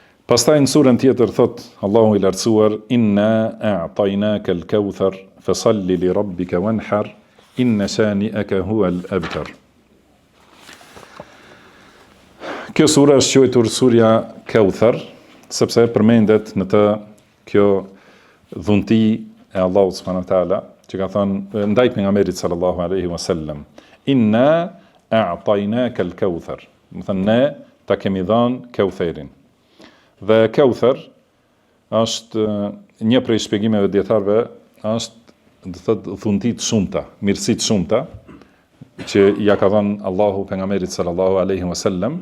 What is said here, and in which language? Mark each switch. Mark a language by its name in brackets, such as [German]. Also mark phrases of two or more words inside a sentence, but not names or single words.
[Albanian] Pastaj në surën tjetër thot Allahu i lartësuar: [Arabic] إنا أعطيناك الكوثر فصل لربك وانحر إن شانئك هو الأبتر. [Albanian] Kjo sura është quajtur surja Kauthar, sepse përmendet në të kjo dhunti e Allahut [Arabic] سبحانه وتعالى, [Albanian] që ka thënë ndaj pejgamberit [Arabic] صلى الله عليه وسلم: إنا أعطيناك الكوثر. [Albanian] Do thënë ne ta kemi dhënë Kautherin. Dhe Kauthar është një prej shpjegimeve dietarëve, është do thotë dhunti të shumta, mirësi të shumta që ja ka dhënë Allahu pejgamberit [Arabic] صلى الله عليه وسلم.